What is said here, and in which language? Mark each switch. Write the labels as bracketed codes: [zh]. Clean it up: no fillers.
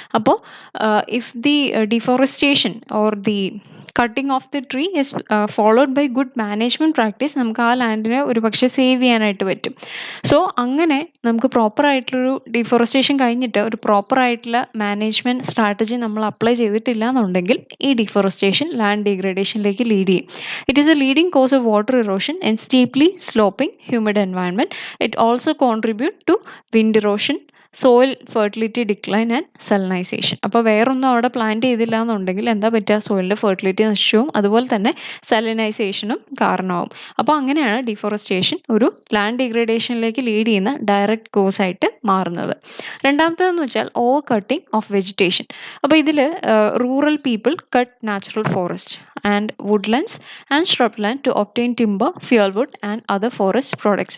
[ml] അപ്പോൾ [en] if the deforestation or the cutting of the tree is followed by good management practice, [ml] നമുക്ക് ആ ലാൻഡിനെ ഒരു പക്ഷേ സേവ് ചെയ്യാനായിട്ട് പറ്റും. സോ അങ്ങനെ നമുക്ക് പ്രോപ്പർ ആയിട്ടുള്ളൊരു ഡിഫോറസ്റ്റേഷൻ കഴിഞ്ഞിട്ട് ഒരു പ്രോപ്പർ ആയിട്ടുള്ള മാനേജ്മെന്റ് സ്ട്രാറ്റജി നമ്മൾ അപ്ലൈ ചെയ്തിട്ടില്ല എന്നുണ്ടെങ്കിൽ ഈ ഡിഫോറസ്റ്റേഷൻ ലാൻഡ് ഡീഗ്രഡേഷനിലേക്ക് ലീഡ് ചെയ്യും. [en] It is a leading cause of water erosion and steeply sloping humid environment. It also contribute to wind erosion, [ml] soil fertility decline and സലനൈസേഷൻ. അപ്പോൾ വേറൊന്നും അവിടെ പ്ലാന്റ് ചെയ്തില്ല എന്നുണ്ടെങ്കിൽ എന്താ പറ്റുക? സോയിലിൻ്റെ ഫെർട്ടിലിറ്റി നശിച്ചും അതുപോലെ തന്നെ സലനൈസേഷനും കാരണമാവും. അപ്പോൾ അങ്ങനെയാണ് ഡിഫോറസ്റ്റേഷൻ ഒരു ലാൻഡ് ഡിഗ്രഡേഷനിലേക്ക് ലീഡ് ചെയ്യുന്ന ഡയറക്റ്റ് കോസ് ആയിട്ട് മാറുന്നത്. രണ്ടാമത്തേതെന്ന് വെച്ചാൽ [en] Over cutting of vegetation. [ml] അപ്പോൾ ഇതിൽ [en] Rural people cut natural forest and woodlands and shrubland to obtain timber, fuelwood and other forest products.